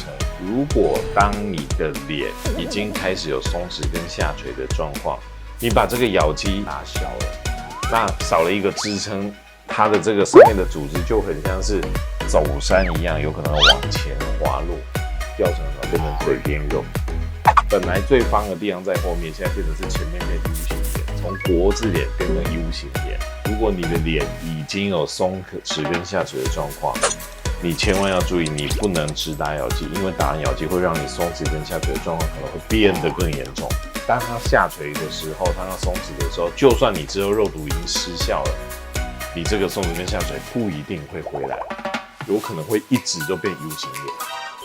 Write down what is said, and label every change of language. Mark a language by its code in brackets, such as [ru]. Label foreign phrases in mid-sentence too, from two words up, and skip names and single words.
[zh] 如果當你的臉已經開始有鬆弛跟下垂的狀況，你把這個咬肌打小了，那少了一個支撐，它的這個上面的組織就很像是走山一樣，有可能往前滑落，掉成什麼？變成嘴邊肉。本來最方的地方在後面，現在變成是前面的 U 型臉，從國字臉變成 U 型臉。如果你的臉已經有鬆弛跟下垂的狀況，你千萬要注意，你不能只打咬肌，因為打完咬肌會讓你鬆弛跟下垂的狀況可能會變得更嚴重。當它下垂的時候，當它鬆弛的時候，就算你之後肉毒已經失效了，你這個鬆弛跟下垂不一定會回來，有可能會一直都變 U 型臉。